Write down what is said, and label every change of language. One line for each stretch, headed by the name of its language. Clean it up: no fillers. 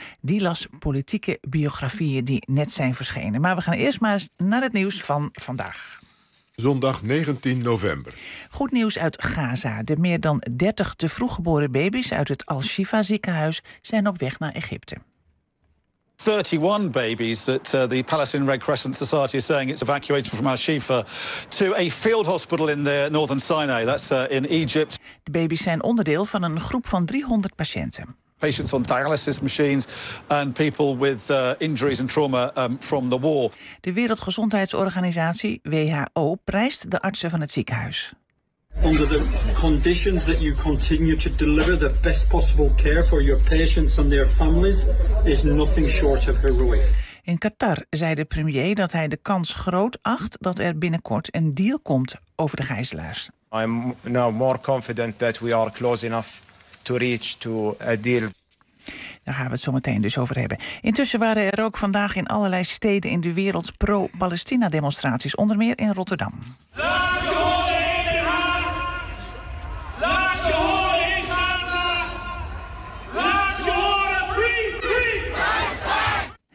Dutch: Die las politieke biografie. Die net zijn verschenen. Maar we gaan eerst maar naar het nieuws van vandaag. Zondag 19 november. Goed nieuws uit Gaza. De meer dan 30 te vroeg geboren baby's uit het Al-Shifa ziekenhuis zijn op weg naar Egypte.
English: 31 babies that the Palestinian Red Crescent Society is saying it's evacuated from Al-Shifa to a field hospital in the northern Sinai. That's in Egypt.
Dutch: De baby's zijn onderdeel van een groep van 300 patiënten.
English: Patients on dialysis machines and people with injuries and trauma from the war.
Dutch: De Wereldgezondheidsorganisatie WHO prijst de artsen van het ziekenhuis.
English: Under the conditions that you continue to deliver the best possible care for your patients and their families is nothing short of heroic.
Dutch: In Qatar zei de premier dat hij de kans groot acht dat er binnenkort een deal komt over de gijzelaars.
English: I'm now more confident that we are close enough to reach to a deal.
Dutch: Daar gaan we het zo meteen dus over hebben. Intussen waren er ook vandaag in allerlei steden in de wereld pro-Palestina demonstraties, onder meer in Rotterdam. Laat je horen in Den Haag! Laat je horen in Gaza! Laat je horen! Free, free, Palestine!